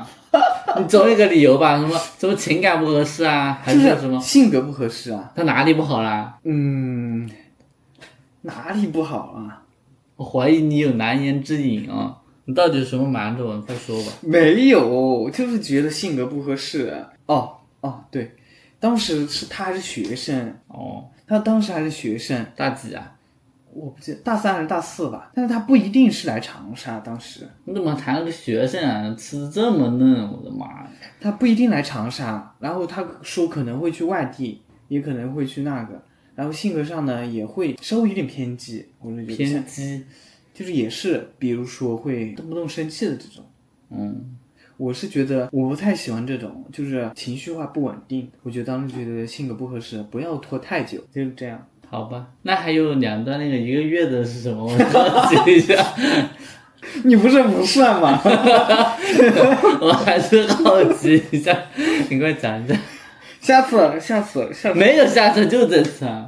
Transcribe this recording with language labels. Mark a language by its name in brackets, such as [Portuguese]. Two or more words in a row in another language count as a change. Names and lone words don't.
[Chinese] 你总有個理由吧？什麼情感不合適啊？還是什麼性格不合適啊？他哪裡不好啦？哪裡不好啊？我懷疑你有難言之隱啊！你到底有什麼瞞着我？快說吧。沒有，就是覺得性格不合適啊。對，當時是他還是學生。他當時還是學生。大幾啊？我不記得，大3還是大4吧，但是他不一定是來長沙，當時。你怎麼談了個學生啊？吃的這麼嫩，我的媽呀！他不一定來長沙，然後他說可能會去外地，也可能會去那個，然後性格上呢也會稍微有點偏激，我就覺得偏激，就是也是，比如說會動不動生氣的這種。我是覺得我不太喜歡這種，就是情緒化不穩定。我覺得當时覺得性格不合適，不要拖太久，就是這樣。好吧，那還有2段那個1個月的是什麼？我好奇一下。你不是不算嗎？我還是好奇一下，你快講一下。下次沒有下次，就這次啊！